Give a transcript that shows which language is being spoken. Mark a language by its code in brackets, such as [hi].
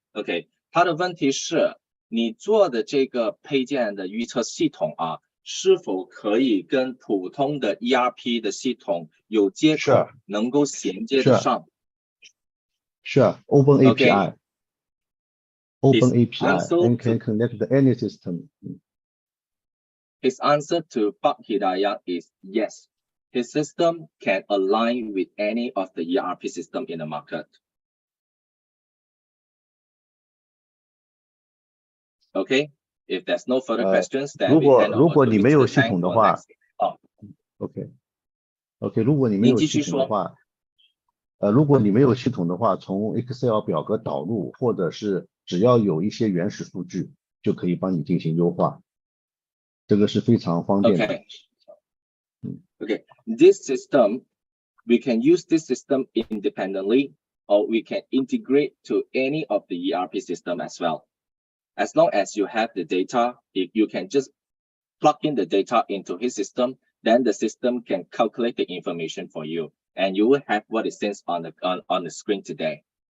[zh] OK， 他的问题是，你做的这个配件的预测系统啊，是否可以跟普通的 ERP 的系统有接口，能够衔接得上？是 [en] Open API。Open API and can connect to any system. His answer to Pak Hidayat is yes. His system can align with any of the ERP system in the market. Okay, if there's no further questions, then [zh] 如果你没有系统的话 ，OK， 如果你没有系统的话，如果你没有系统的话，从 Excel 表格导入，或者是只要有一些原始数据，就可以帮你进行优化，这个是非常方便的。 [en] Okay, this system, we can use this system independently, or we can integrate to any of the ERP system as well. As long as you have the data, if you can just plug in the data into his system, then the system can calculate the information for you, and you will have what it says on the screen today.